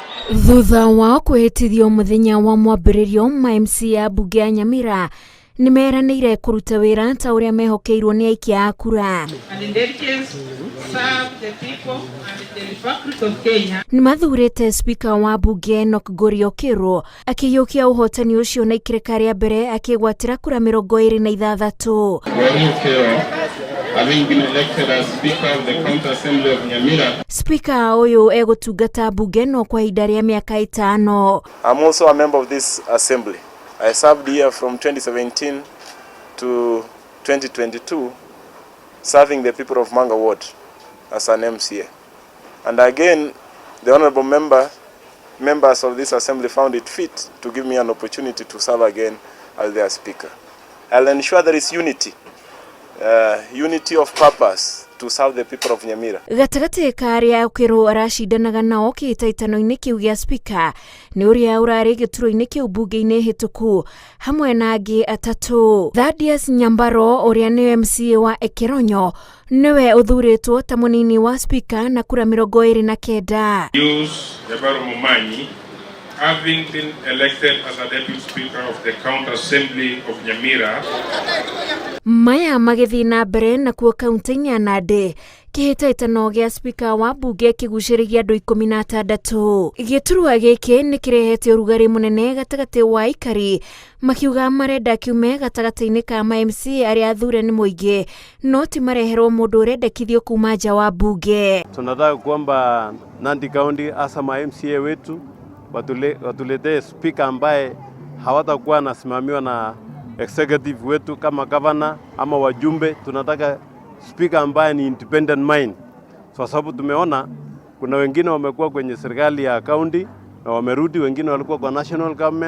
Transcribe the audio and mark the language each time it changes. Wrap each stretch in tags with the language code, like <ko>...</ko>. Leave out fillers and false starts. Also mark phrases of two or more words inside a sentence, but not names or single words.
<ki>Thutha wa kwĩhĩtithio mũthenya wa mwambĩrĩrio, ma-MC ya mbunge ya Nyamira nimeranĩire kũruta wĩra ta ũrĩa mehokeirwo nĩ aikia a kura. Nimathurĩte Spika wa mbunge gũthurwo akĩiyũkia ũhotani ũcio na ikĩrĩka rĩa mbere akĩgwatĩra kura 26.</ki> <en>Having been elected as Speaker of the County Assembly of Nyamira.</en> <ki>Spika uyu egutungata bunge no kwa ihinda rĩa mĩaka 5.</ki> <en>I'm also a member of this assembly. I served here from 2017 to 2022, serving the people of Manga Ward as an MCA. And again, the honorable members of this assembly found it fit to give me an opportunity to serve again as their speaker. I'll ensure there is unity of purpose to serve the people of Nyamira.</en> <ki>Gatagati ka aria ukiro arashindanaga nao kĩhĩtahĩtano-inĩ kĩu gĩa Spika nĩ ũrĩa ũrarĩ gĩturwa-inĩ kĩu mbunge-inĩ hĩtũku hamwe na angĩ atatũ. Thaddeus Nyambaro ũrĩa nĩ MCA wa Ekeronyo niwe ũthurĩtwo ta mũnini wa Spika na kura 29. Having been elected as a Deputy Speaker of the County Assembly of Nyamira. Maya magĩthiĩ na mbere nakuo kaunti-inĩ ya Nandi, kĩhĩtahĩtano gĩa Spika wa mbunge kĩgucĩrĩirie andũ 16. Gĩturwa gĩkĩ nĩ kĩrehete ũrugarĩ mũnene gatagatĩ wa aikari makiuga marenda kiume gatagatĩ-inĩ ka ma-MC arĩa athure nĩ mũingĩ no ti mareherwo mũndũ ũrendekithio kuma nja wa mbunge.</ki> <sw>Tunataka kwamba Nandi County hasa ma-MCA wetu watuletee Spika ambaye hawatakuwa anasimamiwa na executive wetu kama governor ama wajumbe. Tunataka Spika ambaye ni</sw> <en>independent mind,</en> <sw>kwa sababu tumeona kuna wengine wamekuwa kwenye serikali ya county na wamerudi, wengine walikuwa kwa</sw> <en>national government.</en>